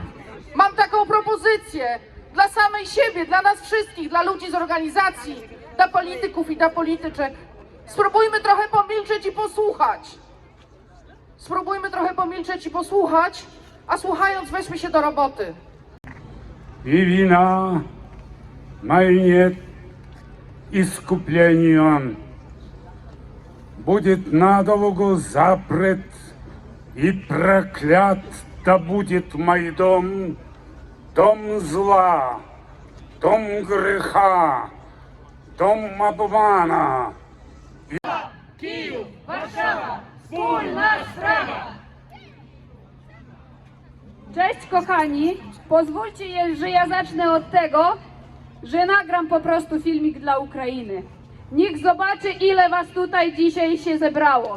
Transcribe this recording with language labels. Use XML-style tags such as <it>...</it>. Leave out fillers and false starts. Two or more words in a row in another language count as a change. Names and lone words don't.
<pl>Mam taką propozycję dla samej siebie, dla nas wszystkich, dla ludzi z organizacji, dla polityków i dla polityczek. Spróbujmy trochę pomilczeć i posłuchać. Spróbujmy trochę pomilczeć i posłuchać, a słuchając weźmy się do roboty.</pl> <ru>И вина моей нет искупления. Будет надолго запрет и проклят да будет мой дом, дом зла, дом греха, дом обмана.</ru> <pl>Kijów! Warszawa! Wspólna sprawa! Cześć kochani, pozwólcie, że ja zacznę od tego, że nagram po prostu filmik dla Ukrainy. Niech zobaczy, ile was tutaj dzisiaj się zebrało.</pl>